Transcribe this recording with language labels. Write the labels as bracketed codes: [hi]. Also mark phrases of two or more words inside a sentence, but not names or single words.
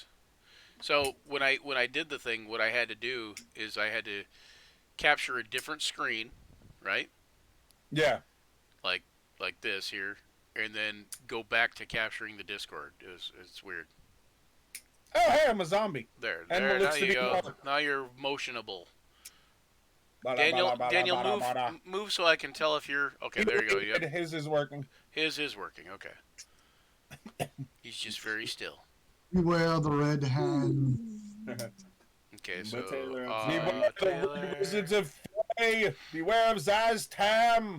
[en] So when I did the thing, what I had to do is I had to capture a different screen, right? Yeah. Like this here, and then go back to capturing the Discord. It's weird. Oh, hey, I'm a zombie. There, And there. what Now looks to you be go. more- Now you're motionable. Bada, Daniel, bada, bada, Daniel, bada, move, bada. move so I can tell if you're okay. There you go. Yep. His is working. His is working. Okay. He's just very still. Beware the red hand. Okay, But so Taylor, I'm Beware sorry. the Taylor. Wizards of Fey. Beware of Zaz Tam.